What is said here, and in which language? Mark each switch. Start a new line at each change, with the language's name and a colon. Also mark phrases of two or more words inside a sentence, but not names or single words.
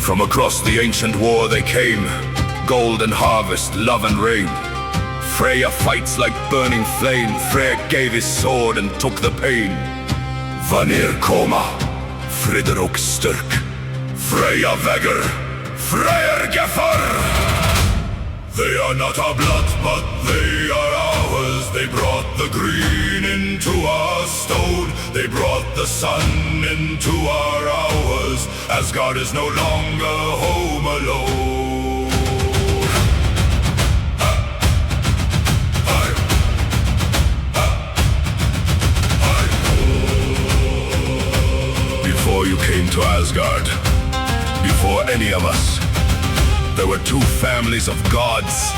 English: across the ancient war they came, gold and harvest, love and rain. Freyja fights like burning flame, Freyr gave his sword and took the pain.
Icelandic: Vanir koma, Friderok styrk, Freyja vegur, Freyr gefur.
English: They are not our blood, but they are ours. They brought the green into our stone. They brought the sun into our hours. Asgard is no longer home alone. Before you came to Asgard, before any of us, there were two families of gods.